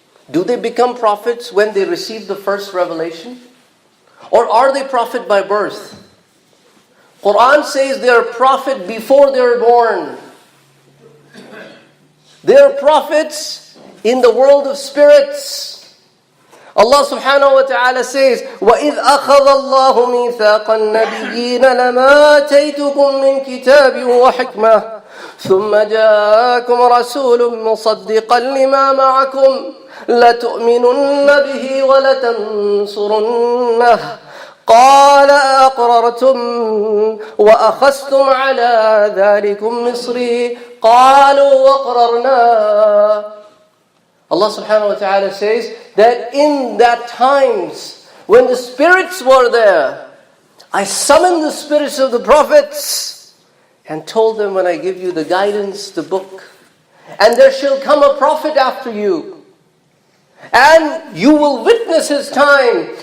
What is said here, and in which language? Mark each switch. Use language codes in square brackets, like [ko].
[en] Do they become prophets when they receive the first revelation? Or are they prophet by birth? Quran says they are prophet before they are born. They are prophets in the world of spirits. Allah subhanahu wa ta'ala says, [ar] وَإِذْ أَخَذَ اللَّهُ مِيثَاقَ النَّبِيِّينَ لَمَا آتَيْتُكُم مِّن كِتَابٍ وَحِكْمَةٍ ثُمَّ جَاءَكُمْ رَسُولٌ مُصَدِّقًا لِمَا مَعَكُمْ لَتُؤْمِنُنَّ بِهِ وَلَتَنصُرُنَّهُ قال أقررتم وأخذتم على ذلكم مصري قالوا وقررنا. [en] Allah subhanahu wa ta'ala says that in that times when the spirits were there, I summoned the spirits of the prophets and told them, when I give you the guidance, the book, and there shall come a prophet after you, and you will witness his time.